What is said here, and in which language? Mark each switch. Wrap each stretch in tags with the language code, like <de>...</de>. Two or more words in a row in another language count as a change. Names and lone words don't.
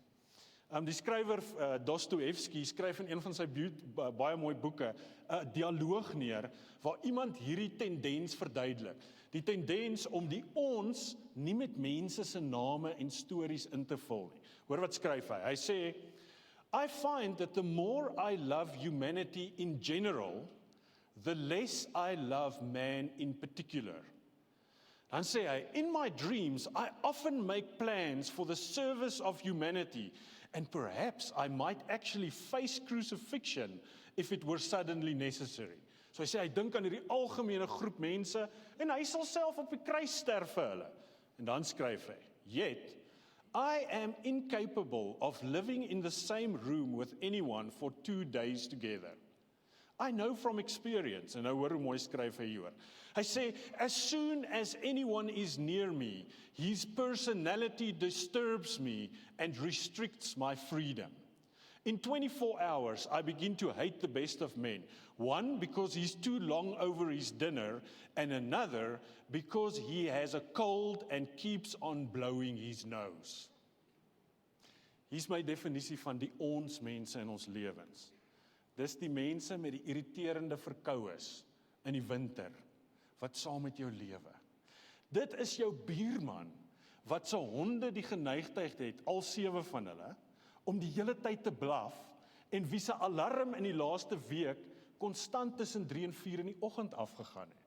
<af>Die skrywer Dostoevsky skryf in een van sy baie mooi boeke 'n dialoog neer, waar iemand hierdie tendens verduidelik. Die tendens om die ons nie met mense se name en stories in te vul nie. Hoor wat skryf hy? Hy sê,</af> <en>I find that the more I love humanity in general, the less I love man in particular.</en> <af>Dan sê hy,</af> <en>in my dreams, I often make plans for the service of humanity, and perhaps I might actually face crucifixion if it were suddenly necessary.</en> <af>So hy sê, hy dink aan hierdie algemene groep mense, en hy sal self op die kruis sterf vir hulle. En dan skryf hy,</af> <en>yet, I am incapable of living in the same room with anyone for 2 days together. I know from experience,</en> <af>en nou hoor hoe mooi skryf hy hier. Hy sê,</af> <en>as soon as anyone is near me, his personality disturbs me and restricts my freedom. In 24 hours, I begin to hate the best of men. One, because he's too long over his dinner, and another, because he has a cold and keeps on blowing his nose.</en> <af>Hier's my definisie van die ons mense in ons lewens. Dis die mense met die irriterende verkoues in die winter, wat saam met jou lewe. Dit is jou buurman, wat sy honde die geneigtheid het, al 7 van hulle, om die hele tyd te blaf, en wie se alarm in die laaste week konstant tussen 3 en 4 in die oggend afgegaan het.</af>